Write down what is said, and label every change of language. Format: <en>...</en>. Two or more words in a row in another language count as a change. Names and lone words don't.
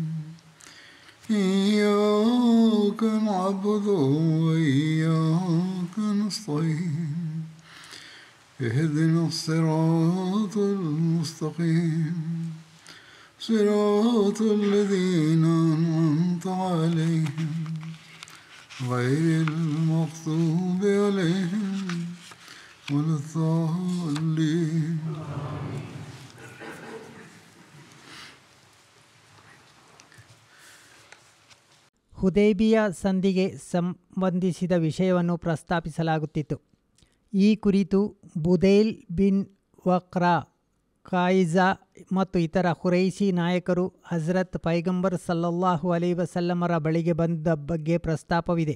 <ar>إياك نعبد وإياك نستعين اهدنا الصراط المستقيم صراط الذين أنعمت عليهم غير المغضوب عليهم ولا الضالين.</ar> <kn>ಹುದೈಬಿಯಾ ಸಂಧಿಗೆ ಸಂಬಂಧಿಸಿದ ವಿಷಯವನ್ನು ಪ್ರಸ್ತಾಪಿಸಲಾಗುತ್ತಿತ್ತು. ಈ ಕುರಿತು ಬುದೈಲ್ ಬಿನ್ ವಕ್ರಾ, ಕಾಯಿಜಾ ಮತ್ತು ಇತರ ಖುರೈಶಿ ನಾಯಕರು ಹಜರತ್ ಪೈಗಂಬರ್</kn> <ar>صلى الله عليه وسلم</ar> <kn>ಬಳಿಗೆ ಬಂದ ಬಗ್ಗೆ ಪ್ರಸ್ತಾಪವಿದೆ.</kn>